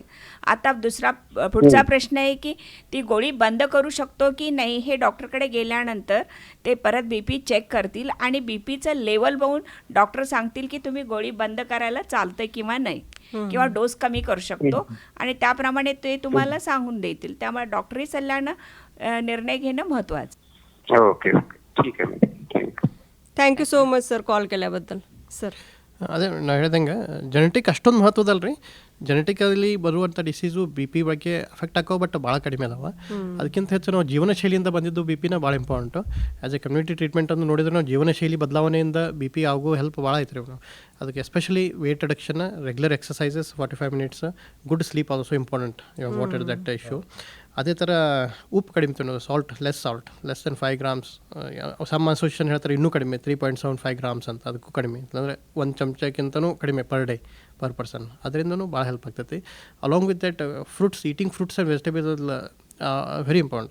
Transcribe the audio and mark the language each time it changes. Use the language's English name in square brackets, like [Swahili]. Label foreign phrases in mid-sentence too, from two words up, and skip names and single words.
[Marathi] आता पुढचा प्रश्न आहे की ती गोळी बंद करू शकतो की नाही, हे डॉक्टरकडे गेल्यानंतर ते परत बीपी चेक करतील आणि बीपीचं लेवल बघून डॉक्टर सांगतील की तुम्ही गोळी बंद करायला चालतंय किंवा नाही, किंवा डोस कमी करू शकतो, आणि त्याप्रमाणे ते तुम्हाला सांगून देतील. त्यामुळे डॉक्टरी सल्ल्यानं निर्णय घेणं महत्त्वाचं. [English] OK OK, [Marathi] ठीक आहे. [English] thank you so much sir, [Marathi] कॉल केल्याबद्दल. सर [Kannada] ಅದೇ ನಾವು ಹೇಳ್ದಂಗೆ ಜೆನೆಟಿಕ್ ಅಷ್ಟೊಂದು ಮಹತ್ವದಲ್ಲ ರೀ. ಜೆನೆಟಿಕಲಿ ಬರುವಂಥ ಡಿಸೀಸು ಬಿ ಪಿ ಬಗ್ಗೆ ಅಫೆಕ್ಟ್ ಹಾಕೋ, ಬಟ್ ಭಾಳ ಕಡಿಮೆ ಅದಾವೆ. ಅದಕ್ಕಿಂತ ಹೆಚ್ಚು ನಾವು ಜೀವನ ಶೈಲಿಯಿಂದ ಬಂದಿದ್ದು ಬಿ ಪಿನ ಭಾಳ ಇಂಪಾರ್ಟೆಂಟು. [English] as a community treatment [Kannada] ಅಂತ ನೋಡಿದ್ರೆ ನಾವು ಜೀವನ ಶೈಲಿ ಬದಲಾವಣೆಯಿಂದ ಬಿ ಪಿ ಆಗೋ ಹೆಲ್ಪ್ ಭಾಳ ಐತೆ ರೀ. [English] ಅದಕ್ಕೆ especially weight reduction, regular exercises 45 minutes, good sleep also important. what is that issue. [Kannada] ಅದೇ ಥರ ಉಪ್ಪು ಕಡಿಮೆ ತಿನ್ನೋದು, ಸಾಲ್ಟ್, [English] less than 5 grams. some association [Kannada] ಹೇಳ್ತಾರೆ ಇನ್ನೂ ಕಡಿಮೆ, 3.75 ಗ್ರಾಮ್ಸ್ ಅಂತ, ಅದಕ್ಕೂ ಕಡಿಮೆ. ಅಂದರೆ ಒಂದು ಚಮಚಕ್ಕಿಂತನೂ ಕಡಿಮೆ [English] per day per person. [Kannada] ಅದರಿಂದನೂ ಭಾಳ ಹೆಲ್ಪ್ ಆಗ್ತೈತಿ. [English] along with that fruits, eating fruits and vegetables very important.